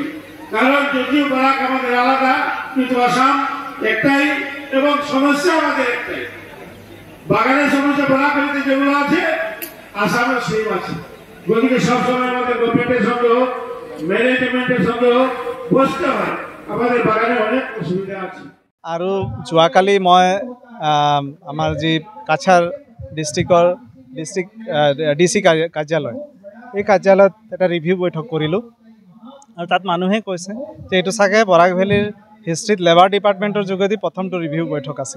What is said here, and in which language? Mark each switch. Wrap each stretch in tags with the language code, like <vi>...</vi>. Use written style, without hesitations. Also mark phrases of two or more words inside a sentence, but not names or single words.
<bn>কারণ যদিও বরাক আমাদের আলাদা, কিন্তু আসাম একটাই এবং সমস্যা আমাদের একটাই। বাগানের সমস্যা বরাক ভ্যালিতে যেগুলো আছে আসামের সেম আছে। গতিকে সবসময় আমাদের গভর্নমেন্টের সঙ্গে হোক, ম্যানেজমেন্টের সঙ্গে হোক বসতে হয়। আমাদের বাগানে অনেক অসুবিধা আছে।</bn> <as>আৰু যোৱাকালি মই আমাৰ যি কাছাৰ</as> <en>district DC</en> <as>কাৰ্যালয়, এই কাৰ্যালয়ত এটা ৰিভিউ বৈঠক কৰিলোঁ আৰু তাত মানুহে কৈছে যে এইটো চাগে বৰাক ভেলীৰ হিষ্ট্ৰীত</as> <en>labour department</en> <as>যোগেদি প্ৰথমটো ৰিভিউ বৈঠক আছিল।</as>